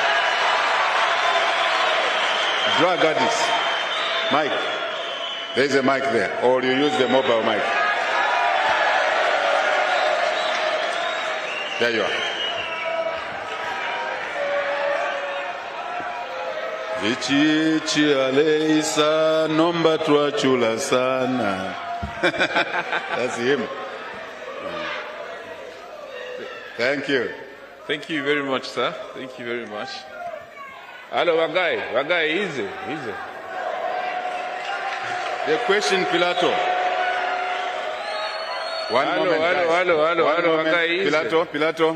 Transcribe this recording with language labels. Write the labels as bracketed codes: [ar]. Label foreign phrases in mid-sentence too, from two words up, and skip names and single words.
[en] Drug addicts. Mike. There's a mic there. Or you use the mobile mic. There you are. [bem] Vichi aleisa nomba tuachula sana. [en] That's him. Thank you. Thank you very much, sir. Thank you very much. Hello, Wagai, easy. The question, Pilato. Hello, Wagai, easy.